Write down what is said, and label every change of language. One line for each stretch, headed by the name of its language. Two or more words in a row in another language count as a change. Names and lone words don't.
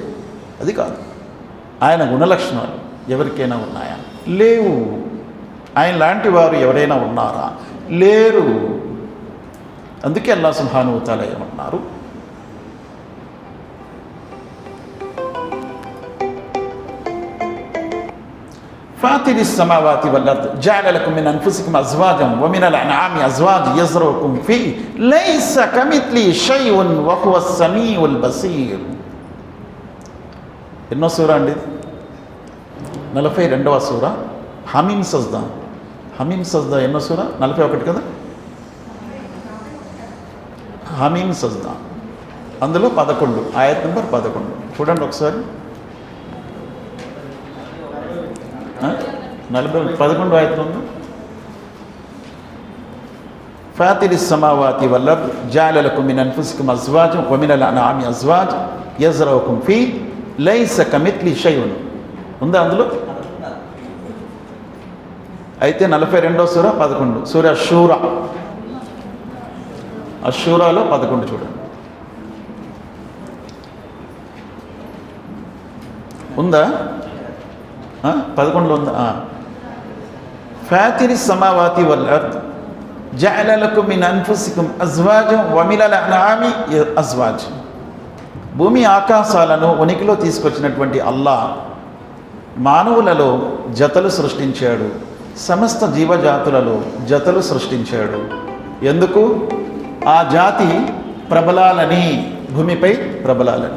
Telugu: అది కాదు. ఆయన గుణలక్షణాలు ఎవరికైనా ఉన్నాయా? లేవు. ఆయన లాంటి వారు ఎవరైనా ఉన్నారా? లేరు. అందుకే అల్లాహ్
Arabic: سبحانه وتعالى
Telugu: ఏమన్నారు?
Arabic: ఫాతిరి السماوات والأرض جعل لكم من أنفسكم أزواجا ومن الأنعام أزواجا يزرعكم فيه ليس كمثله شيء وهو السميع البصير.
Telugu: ఎన్నో సూర అండి? 42వ సూర హమీమ్ సజ్దా. హమీమ్ సజ్దా ఎన్నో సూర? 41 కదా. హమీమ్ సజ్దా అందులో 11, ఆయత్ నెంబర్ 11 చూడండి ఒకసారి. 11 ఆయత్ ఉంది.
Arabic: ఫాతిరి السماوات والأرض جعل لكم من أنفسكم أزواجا ومن الأنعام أزواجا يزرعكم فيه ليس كمثله شيء
Telugu: ఉందా అందులో? అయితే 42వ సూర 11 సూర అషూరా. అషూరాలో 11 చూడండి. ఉందా? 11లో ఉందా?
Arabic: ఫాతిరి السماوات والأرض جعل لكم من أنفسكم أزواجا ومن الأنعام أزواجا.
Telugu: భూమి ఆకాశాలను ఉనికిలో తీసుకొచ్చినటువంటి అల్లాహ్ మానవులలో జతలు సృష్టించాడు, సమస్త జీవజాతులలో జతలు సృష్టించాడు. ఎందుకు? ఆ జాతి ప్రబలాలని, భూమిపై ప్రబలాలని.